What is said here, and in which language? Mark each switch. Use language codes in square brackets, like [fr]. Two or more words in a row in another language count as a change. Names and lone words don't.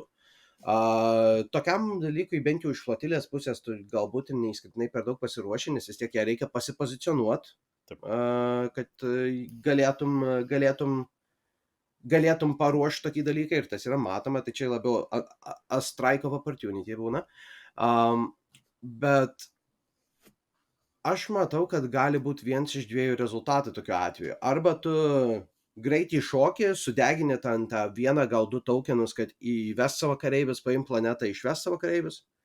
[lt] Tokiam dalykui bent jau iš flotilės pusės tu galbūt ir neįskirtinai per daug pasiruoši, nes vis tiek ją reikia pasipozicionuoti, Taip. kad galėtum paruošti tokį dalyką ir tas yra matoma, tai čia labiau [en] a strike of opportunity [lt] būna. Bet aš matau, kad gali būti vienas iš dviejų rezultatų tokiu atveju. Arba tu greitai šoki, sudegini tą vieną, gal du tokenus, kad įves savo kareivius, paim planetą, išves savo kareivius.